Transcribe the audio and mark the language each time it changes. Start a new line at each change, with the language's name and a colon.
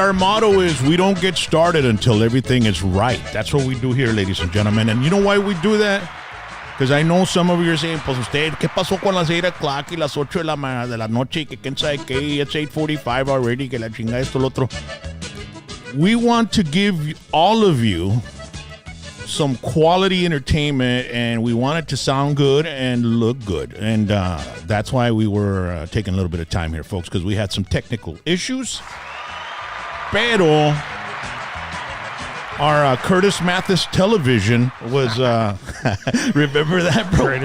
English: Our motto is we don't get started until everything is right. That's what we do here, ladies and gentlemen. And you know why we do that? Because I know some of you are saying,
Spanish: pues usted, ¿qué pasó con las 8 o'clock y las 8 de la noche? Que quién sabe qué,
English: it's 8:45 already,
Spanish: que la chingada esto, lo otro.
English: We want to give all of you some quality entertainment, and we want it to sound good and look good. And that's why we were taking a little bit of time here, folks, because we had some technical issues. Pero our Curtis Mathis television was, remember that, bro?